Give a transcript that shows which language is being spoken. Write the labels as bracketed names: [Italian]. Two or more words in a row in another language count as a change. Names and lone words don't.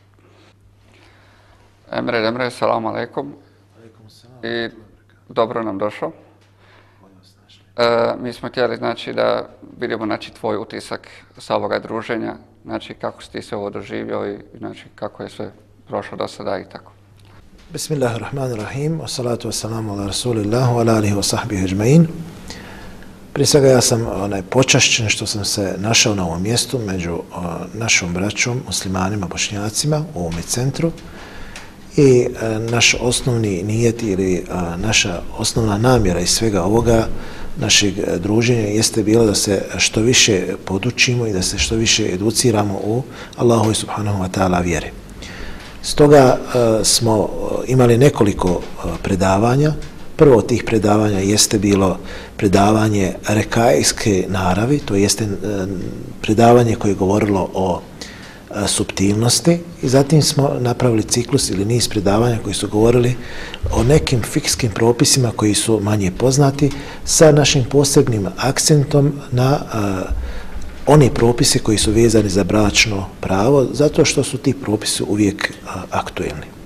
[Bosnian] Emre Demre, [Arabic] سلام عليكم. [Bosnian] I dobro nam došao. Mi smo htjeli znači da vidimo znači tvoj utisak sa ovoga druženja, znači kako si ti se ovo doživio i znači kako je sve prošlo do sada i tako. [Arabic] بسم الله الرحمن الرحيم والصلاة والسلام على رسول الله على آله وصحبه أجمعين. [Bosnian] Prije svega ja sam počašćen što sam se našao na ovom mjestu među našom braćom, muslimanima, bošnjacima u ovome centru. I naš osnovni nijet ili naša osnovna namjera iz svega ovoga našeg druženja jeste bilo da se što više podučimo i da se što više educiramo u [Arabic] الله سبحانه وتعالى [Bosnian] vjeri. Stoga smo imali nekoliko predavanja. Prvo od tih predavanja jeste bilo predavanje rekajske naravi, to jeste predavanje koje je govorilo o suptilnosti i zatim smo napravili ciklus ili niz predavanja koji su govorili o nekim fikskim propisima koji su manje poznati sa našim posebnim akcentom na one propise koji su vezani za bračno pravo, zato što su ti propisi uvijek aktuelni.